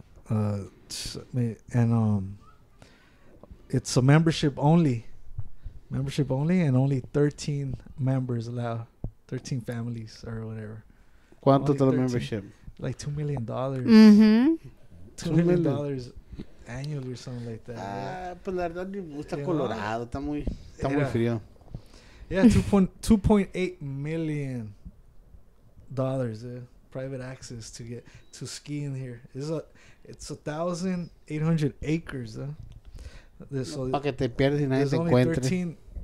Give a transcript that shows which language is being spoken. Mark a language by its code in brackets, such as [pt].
[en] And it's a membership only, and only 13 members allowed, 13 families or whatever. [es] ¿Cuánto [en] the membership? Like $2 million. Mm-hmm. $2 million annually or something like that. [es] Pues la verdad me gusta Colorado, está muy frío. [en] Yeah, $2.8 million private access to get to ski in here. It's 1,800 acres. [es] Para que te pierdes y nadie te encuentre.